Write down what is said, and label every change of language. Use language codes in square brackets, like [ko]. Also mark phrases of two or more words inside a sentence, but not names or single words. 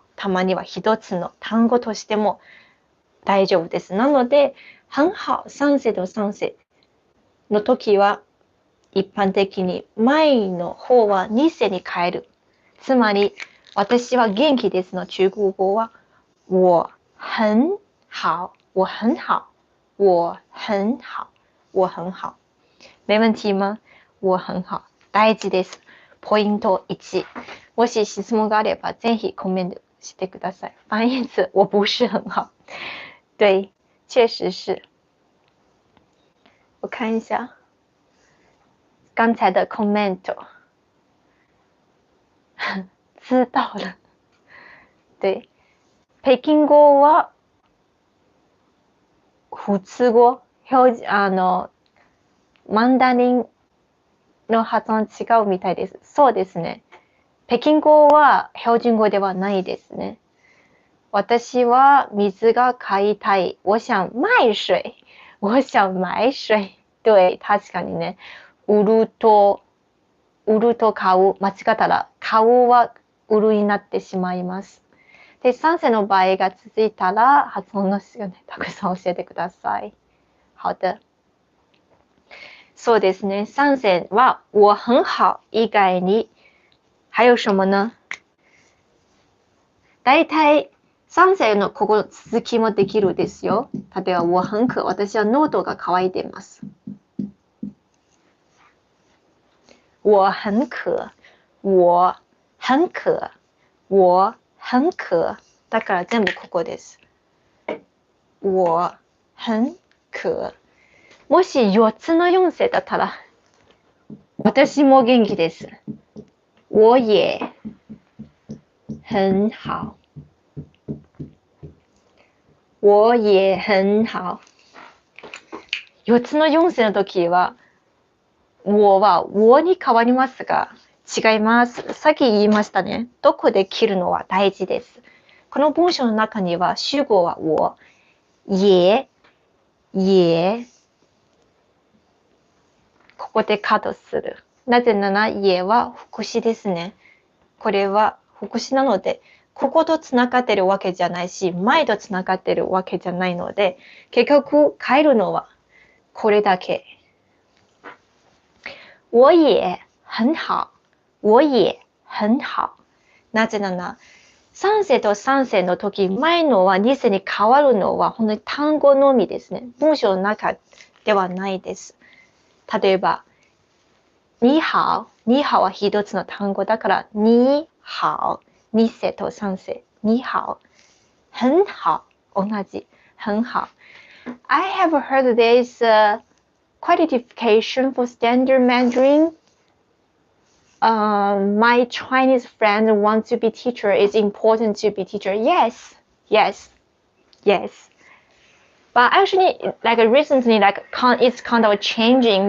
[ja] たまには一つの単語としても大丈夫です。なので、 [zh] 很好、 [ja] 3世と3世の時は、一般的に前の方は2世に変える。つまり、私は元気ですの中国語は、 [zh] 我很好、我很好、我很好、我很好。没問題嗎？我很好。 [ja] 大事です。ポイント1。もし質問があれば、ぜひコメントしてください。 [zh] 翻译词我不是很好。对，确实是。我看一下刚才的 comment。知道了。对。 [ja] 北京語は普通語、マンダリンの発音違うみたいです。そうですね。北京語は標準語ではないですね。私は水が買いたい。 [zh] 我想买水。我想买水。对、 [ja] 確かにね。売ると買う。間違ったら、買うは売るになってしまいます。で、3世の場合が続いたら、発音の仕方ね、たくさん教えてください。 [zh] 好的。 [ja] そうですね。3世は、我很好以外に、还有什么呢？大体、3世のここ続きもできるですよ。 [zh] 例えば、我很渴。 [ja] 私は喉が渇いています。 [zh] 我很渴。我很渴。我很渴。 [ja] だから全部ここです。 [zh] 我很渴。 [ja] もし4つの4世だったら、私も元気です。 [zh] 我也很好。我也很好。 [ja] 4つの4世の時は、 我は我に変わりますが、違います。さっき言いましたね。どこで切るのは大事です。この文章の中には主語は我、也、ここでカットする。なぜなら也は副詞ですね。これは副詞なので、こことつながってるわけじゃないし、前とつながってるわけじゃないので、結局変えるのはこれだけ。 [zh] 我也很好。我也很好。 [ja] なぜなら、3世と3世の時、前のは2世に変わるのは本当に単語のみですね。文章の中ではないです。例えば、你好。你好は一つの単語だから、你好。2世と3世。你好。 [zh] 很好。同じ。很好。 [en] I have heard there is a qualification for standard Mandarin. My Chinese friend wants to be teacher. It's important to be teacher. Yes. But actually, like recently, it's kind of changing.